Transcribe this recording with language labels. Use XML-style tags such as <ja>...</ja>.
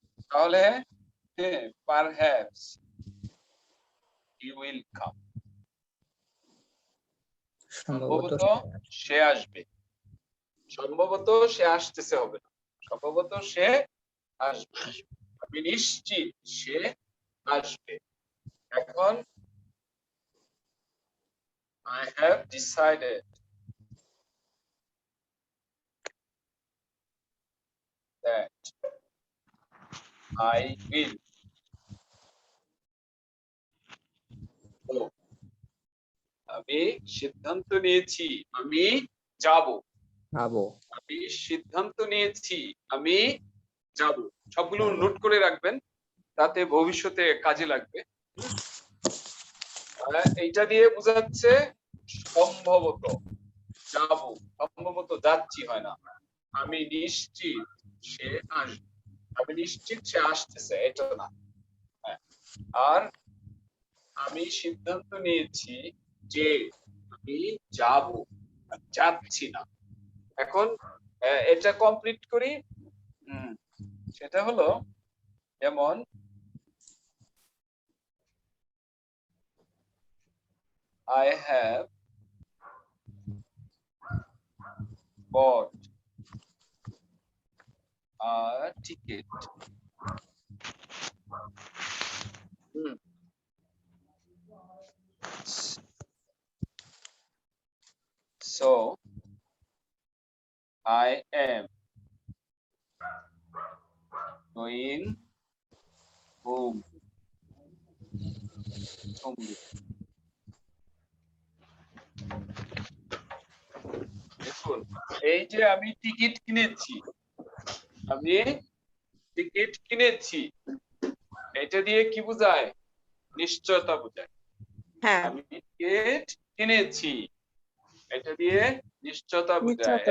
<bn>তাহলে</bn> <en>perhaps he will come,</en> <bn>সম্ভবত সে আসবে, সম্ভবত সে আসতেছে হবে না, সম্ভবত সে আসবে, আমি নিশ্চিত সে আসবে। এখন</bn> <en>I have decided that I will go.</en> <bn>আমি সিদ্ধান্ত নিয়েছি আমি যাব, যাবো। আমি সিদ্ধান্ত নিয়েছি আমি যাব। সবগুলো নোট করে রাখবেন, তাতে ভবিষ্যতে কাজে লাগবে। এইটা দিয়ে বোঝাচ্ছে সম্ভবত যাব, সম্ভবত যাচ্ছি হয় না, আমি নিশ্চিত সে আসবে, আমি নিশ্চিত সে আসতেছে, এটা না। আর আমি সিদ্ধান্ত নিয়েছি যে আমি যাব, যাচ্ছি না। এখন এটা কমপ্লিট করি। সেটা হলো যেমন</bn> <en>I have bought a ticket. So I am going home tomorrow.</en> <bn>দেখুন, এই যে আমি টিকিট কিনেছি, আমি টিকিট কিনেছি, এটা দিয়ে কি বোঝায়? নিশ্চয়তা বোঝায়। হ্যাঁ, আমি টিকিট কিনেছি, এটা দিয়ে নিশ্চয়তা বোঝায়।</bn>